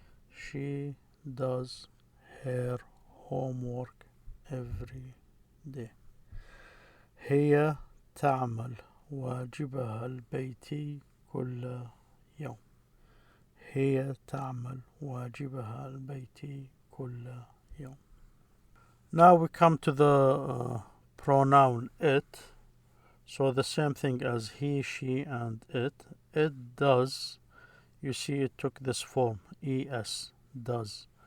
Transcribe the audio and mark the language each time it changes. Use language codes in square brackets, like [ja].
[en] She does her homework every day. [ar] هي تعمل واجبها البيتي كل يوم. هي تعمل واجبها البيتي كل يوم. [en] Now we come to the pronoun it. So the same thing as he, she, and it. It does. You see it took this form, es, does.